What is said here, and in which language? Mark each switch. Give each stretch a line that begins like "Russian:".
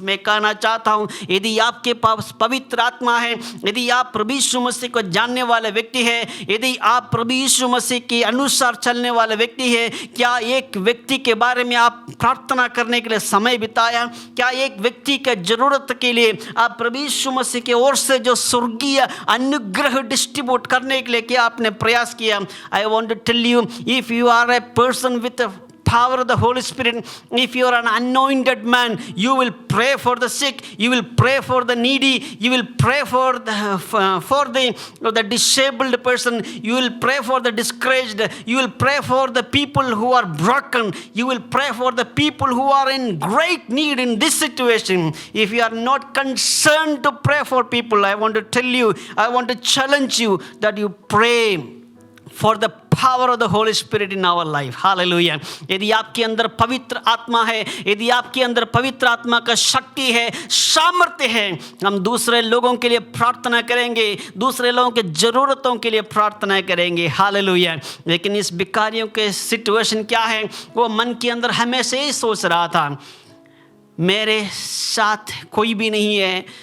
Hindi: मैं कहना चाहता हूँ, यदि आपके पास पवित्र आत्मा है, यदि आप प्रभु यीशु मसीह को जानने वाले व्यक्ति है, यदि आप प्रभु यीशु मसीह के अनुसार चलने वाले व्यक्ति है, क्या एक व्यक्ति के बारे में आप प्रार्थना करने के लिए समय बिताया? क्या एक व्यक्ति के जरूरत के लिए आप प्रभु यीशु मसीह की ओर से जो स्वर्गीय अनुग्रह डिस्ट्रीब्यूट करने के लिए क्या आपने प्रयास किया?
English: I want to tell you, if you are a person with power of the Holy Spirit, if you are an anointed man, you will pray for the sick, you will pray for the needy, you will pray for the disabled person, you will pray for the discouraged, you will pray for the people who are broken, you will pray for the people who are in great need in this situation. If you are not concerned to pray for people, I want to tell you, I want to challenge you that you pray for the power of the Holy Spirit in our life. Hallelujah.
Hindi: यदि आपके अंदर पवित्र आत्मा है, यदि आपके अंदर पवित्र आत्मा का शक्ति है, सामर्थ्य है, हम दूसरे लोगों के लिए प्रार्थना करेंगे, दूसरे लोगों के ज़रूरतों के लिए प्रार्थना करेंगे। हालेलुया। लेकिन इस भिखारियों के सिचुएशन क्या है? वो मन के अंदर हमेशा ही सोच रहा था, मेरे साथ कोई भी नहीं है।